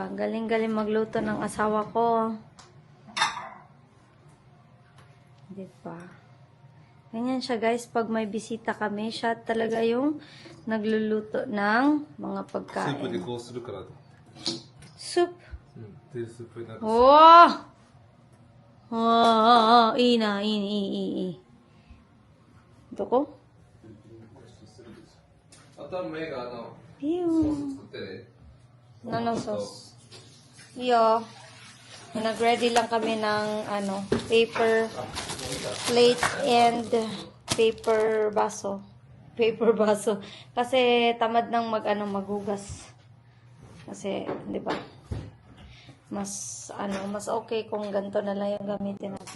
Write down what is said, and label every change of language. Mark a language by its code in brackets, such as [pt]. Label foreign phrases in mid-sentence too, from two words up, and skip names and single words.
[tl] Galing-galing magluto ng asawa ko. Diba? Ganyan siya guys, pag may bisita kami, siya talaga yung nagluluto ng mga pagkain. [en] Soup? Oh! [ja] Oh,いいな、いい。どこ? あとはメがいいよ。ソース作ってね。何のソース? [tl] Iyo. Nag-ready lang kami ng [en] paper plate [tl] and paper baso. Kasi tamad nang maghugas. Kasi, 'di ba? Mas okay kung ganito na lang yung gamitin natin.